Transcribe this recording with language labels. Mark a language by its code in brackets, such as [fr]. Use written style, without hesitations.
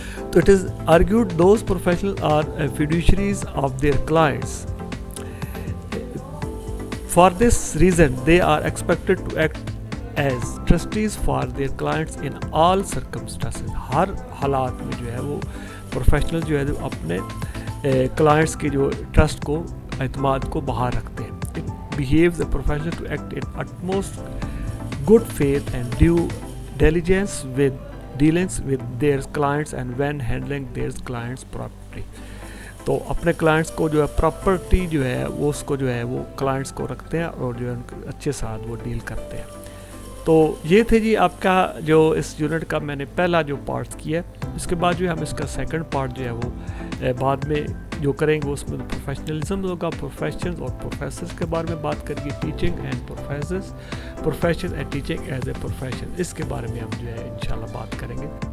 [en] تو it is argued those professionals are fiduciaries of their clients. For this reason, they are expected to act as trustees for their clients in all circumstances. [ur] ہر حالات میں جو ہے وہ professional جو ہے اپنے کلائنٹس کے جو ٹرسٹ کو اعتماد کو باہر رکھتے ہیں. [en] It behaves a professional to act in utmost good faith and due diligence with dealings with their clients and when handling their clients' property. [ur] تو اپنے کلائنٹس کو جو ہے پراپرٹی جو ہے وہ اس کو جو ہے وہ کلائنٹس کو رکھتے ہیں اور جو ہے ان کے اچھے ساتھ وہ ڈیل کرتے ہیں. تو یہ تھے جی آپ کا جو اس یونٹ کا میں نے پہلا جو پارٹس کیا ہے. اس کے بعد جو ہے ہم اس کا سیکنڈ پارٹ جو ہے وہ بعد میں جو کریں گے اس میں پروفیشنلزم ہوگا, پروفیشنز اور پروفیسرز کے بارے میں بات کریں گے, [en] teaching and professors, profession and teaching as a profession, [ur] اس کے بارے میں ہم جو ہے انشاءاللہ بات کریں گے.